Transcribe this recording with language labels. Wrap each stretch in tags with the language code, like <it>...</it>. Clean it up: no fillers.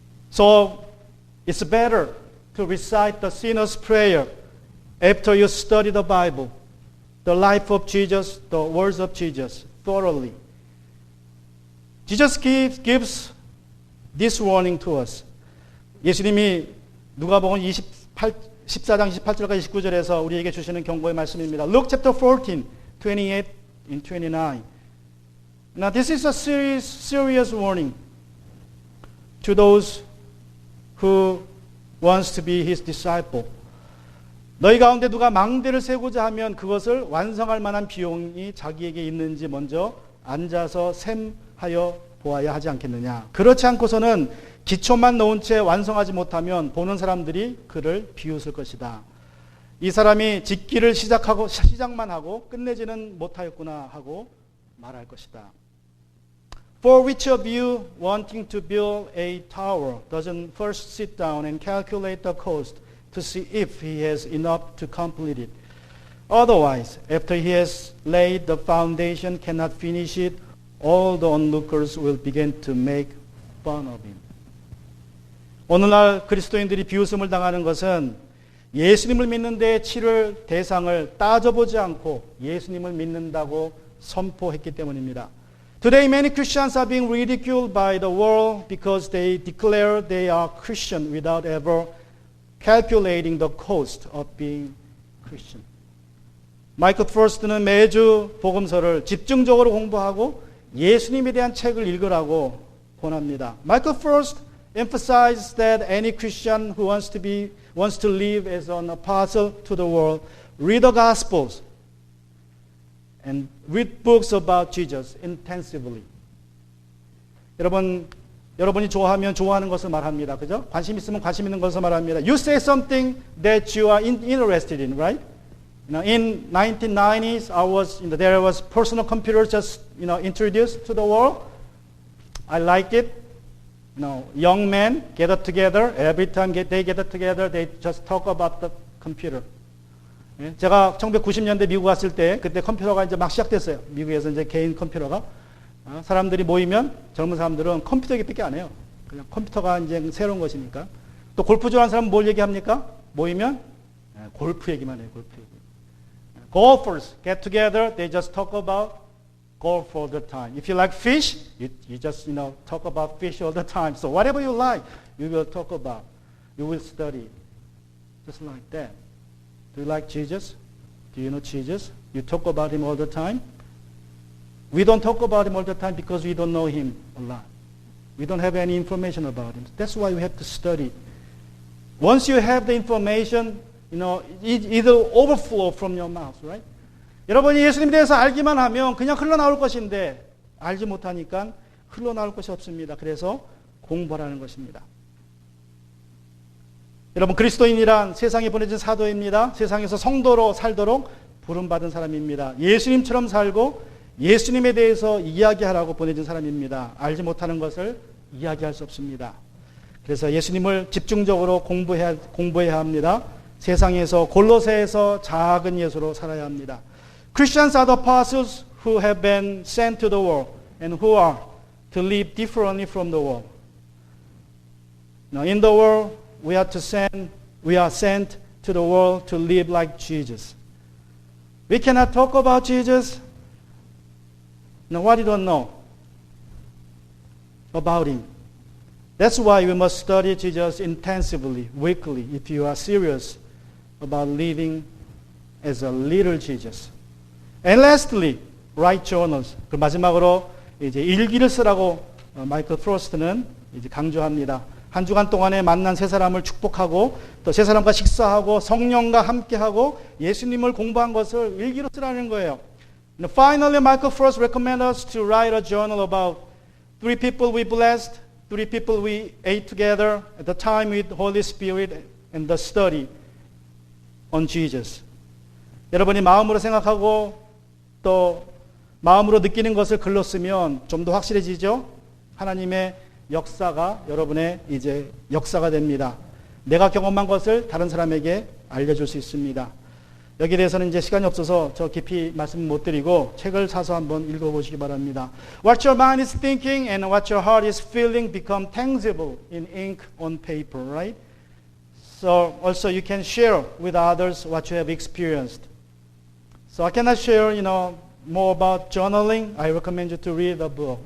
<en>So it's better to recite the sinner's prayer after you study the Bible, the life of Jesus, the words of Jesus thoroughly. Jesus gives this warning to us.</en> <ko>예수님이 누가복음 14장 28절까지 29절에서 우리에게 주시는 경고의 말씀입니다.</ko> <en>Luke chapter 14, 28 and 29. Now this is a serious warning to those who wants to be his disciple.</en> <ko>너희 가운데 누가 망대를 세우고자 하면 그것을 완성할 만한 비용이 자기에게 있는지 먼저 앉아서 셈하여 보아야 하지 않겠느냐. 그렇지 않고서는 기초만 놓은 채 완성하지 못하면 보는 사람들이 그를 비웃을 것이다. 이 사람이 짓기를 시작만 하고 끝내지는 못하였구나 하고 말할 것이다.</ko> <en>For which of you wanting to build a tower doesn't first sit down and calculate the cost to see if he has enough to complete it? Otherwise, after he has laid the foundation, cannot finish it, all the onlookers will begin to make fun of him.</en> <ko>오늘날 그리스도인들이 비웃음을 당하는 것은 예수님을 믿는 데 치를 대상을 따져보지 않고 예수님을 믿는다고 선포했기 때문입니다.</ko> <en>Today many Christians are being ridiculed by the world because they declare they are Christian without ever calculating the cost of being Christian.</en> <ko>마이클 퍼스트는 매주 복음서를 집중적으로 공부하고 예수님에 대한 책을 읽으라고 권합니다.</ko> <en>마이클 퍼스트 emphasizes that any Christian who wants to live as an apostle to the world read the Gospels and read books about Jesus intensively.</en> <ko>여러분이 좋아하면 좋아하는 것을 말합니다. 그죠? 관심 있으면 관심 있는 것을 말합니다.</ko> <en>You say something that you are interested in, right? In 1990s, there was personal computers just introduced to the world. I like it. Young men gather together. Every time they gather together, they just talk about the computer.</en> <ko>제가 1990년대 미국 갔을 때 그때 컴퓨터가 이제 막 시작됐어요. 미국에서 이제 개인 컴퓨터가 사람들이 모이면 젊은 사람들은 컴퓨터 얘기밖에 안 해요. 그냥 컴퓨터가 이제 새로운 것이니까. 또 골프 좋아하는 사람은 뭘 얘기합니까? 모이면 골프 얘기만 해요. 골프 얘기.</ko> <en>Golfers get together. They just talk about golf all the time. If you like fish, you just talk about fish all the time. So whatever you like, you will talk about. You will study. Just like that. Do you like Jesus? Do you know Jesus? You talk about him all the time? We don't talk about him all the time because we don't know him a lot. We don't have any information about him. That's why we have to study. Once you have the information, it'll overflow from your mouth, right?</en> <ko>여러분이 예수님에 대해서 알기만 하면 그냥 흘러나올 것인데 알지 못하니까 흘러나올 것이 없습니다. 그래서 공부하라는 것입니다. 여러분 그리스도인이란 세상에 보내진 사도입니다. 세상에서 성도로 살도록 부름받은 사람입니다. 예수님처럼 살고 예수님에 대해서 이야기하라고 보내진 사람입니다. 알지 못하는 것을 이야기할 수 없습니다. 그래서 예수님을 집중적으로 공부해야 합니다. 세상에서 골로새에서 작은 예수로 살아야 합니다.</ko> <en>Christians are the apostles who have been sent to the world and who are to live differently from the world. Now in the world we are sent to the world to live like Jesus. We cannot talk about Jesus. Now, what you don't know about him. That's why we must study Jesus intensively, weekly, if you are serious about living as a little Jesus. And lastly, write journals.</en> <ko>그 마지막으로 이제 일기를 쓰라고 마이클 프로스트는 이제 강조합니다. 한 주간 동안에 만난 세 사람을 축복하고 또 세 사람과 식사하고 성령과 함께하고 예수님을 공부한 것을 일기로 쓰라는 거예요.</ko> <en>And finally, Michael Frost recommends us to write a journal about 3 people we blessed, 3 people we ate together at the time with the Holy Spirit and the study on Jesus.</en> <ko>여러분이 마음으로 생각하고 또 마음으로 느끼는 것을 글로 쓰면 좀 더 확실해지죠? 하나님의 역사가 여러분의 이제 역사가 됩니다. 내가 경험한 것을 다른 사람에게 알려줄 수 있습니다. 여기에 대해서는 이제 시간이 없어서 저 깊이 말씀 못 드리고 책을 사서 한번 읽어보시기 바랍니다.</ko> <en>What your mind is thinking and what your heart is feeling become tangible in ink on paper, right? So also you can share with others what you have experienced. So I cannot share, more about journaling. I recommend you to read a book.</en>